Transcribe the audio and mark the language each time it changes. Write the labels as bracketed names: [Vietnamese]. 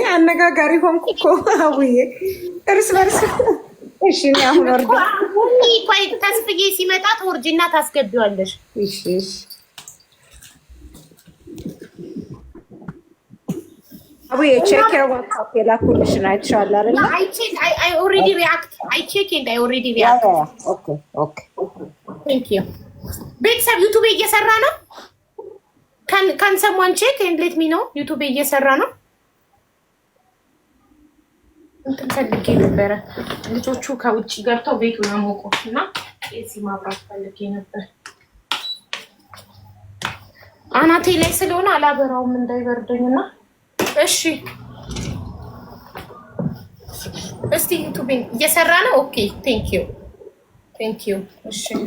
[Amharic] አነጋጋሪ ሆንኩ እኮ አውዬ እርስ በርስ። እሺ እኔ አሁን ወርዳ ቆይ ተስፍዬ ሲመጣ ትወርጂና ታስገቢዋለሽ። እሺ እሺ አውዬ [English] ቼክ ዩር ዋትስአፕ [Amharic] የላኩልሽ አይተሻል አይደል? [English] I already react. I check and I already react. Okay. ቴንክ ዩ [Amharic] ቤተሰብ ዩቲዩብ እየሰራ ነው [English] ካን ሰምዋን ቼክ ኤንድ ሌት ሚ ኖ [Amharic] ዩቲዩብ እየሰራ ነው እንትን ፈልጌ ነበረ ልጆቹ ከውጭ ገብተው ቤቱን አሞቁትና እዚህ ማብራት ፈልጌ ነበር አናቴ ላይ ስለሆነ አላበራውም እንዳይበርደኝና እሺ እስቲ ዩቲዩብ እየሰራ ነው [English] ኦኬ ቴንክ ዩ [Amharic] እሺ